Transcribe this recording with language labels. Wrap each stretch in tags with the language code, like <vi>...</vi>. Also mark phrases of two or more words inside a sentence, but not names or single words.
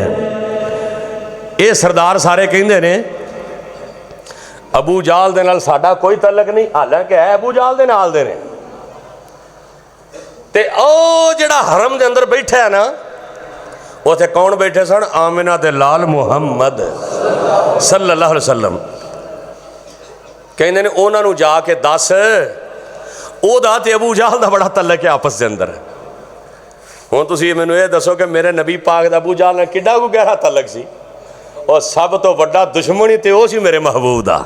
<pa>ਯੇ ਸਰਦਾਰ ਸਾਰੇ ਕਹਿੰਦੇ ਨੇ ਅਬੂ ਜਾਲ ਦੇ ਨਾਲ ਸਾਡਾ ਕੋਈ ਤਅੱਲੁਕ ਨਹੀਂ, ਹਾਲਾਂਕਿ ਹੈ ਅਬੂ ਜਾਲ ਦੇ ਨਾਲ ਦੇ ਨੇ, ਤੇ ਓ ਜਿਹੜਾ ਹਰਮ ਦੇ ਅੰਦਰ ਬੈਠਾ ਹੈ ਨਾ ਉੱਥੇ ਕੌਣ ਬੈਠੇ ਸਨ? ਆਮਿਨਾ ਦੇ ਲਾਲ ਮੁਹੰਮਦ</pa> <ar>صلى الله عليه وسلم.</ar> <pa>ਕਹਿੰਦੇ ਨੇ ਉਨ੍ਹਾਂ ਨੂੰ ਜਾ ਕੇ ਦੱਸ ਓਹਦਾ ਤੇ ਅਬੂ ਜਾਲ ਦਾ ਬੜਾ ਤਅੱਲੁਕ ਹੈ ਆਪਸ ਦੇ ਅੰਦਰ। ਹੁਣ ਤੁਸੀਂ ਮੈਨੂੰ ਯੇ ਦੱਸੋ ਕਿ ਮੇਰੇ ਨਬੀ ਪਾਕ ਦਾ ਅਬੂ ਜਾਲ ਨਾਲ ਕਿੱਡਾ ਕੋਈ ਗਹਿਰਾ ਤਅੱਲੁਕ ਸੀ, ਔਰ ਸਭ ਤੋਂ ਵੱਡਾ ਦੁਸ਼ਮਣ ਹੀ ਤੋ ਵੋ ਸੀ ਮੇਰੇ ਮਹਿਬੂਬ ਦਾ।</pa>